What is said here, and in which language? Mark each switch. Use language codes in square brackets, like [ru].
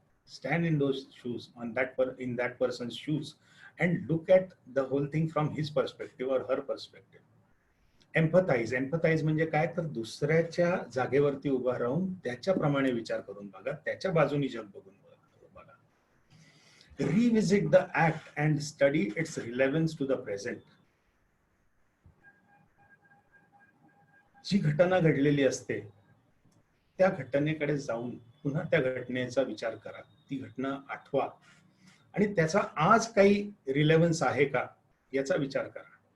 [en] Stand in those shoes, in that person's shoes, and look at the whole thing from his perspective or her perspective. [mr] Empathise म्हणजे काय? तर दुसऱ्याच्या जागेवरती उभा राहून त्याच्याप्रमाणे विचार करून बघा, त्याच्या बाजूनी जग बघून बघा. [en] Revisit the act and study its relevance to the present. [mr] जी घटना घडलेली असते त्या घटनेकडे जाऊन पुन्हा त्या घटनेचा विचार करा, ती घटना आठवा, आणि त्याचा आज काही रिलेव्हन्स आहे का याचा विचार करा.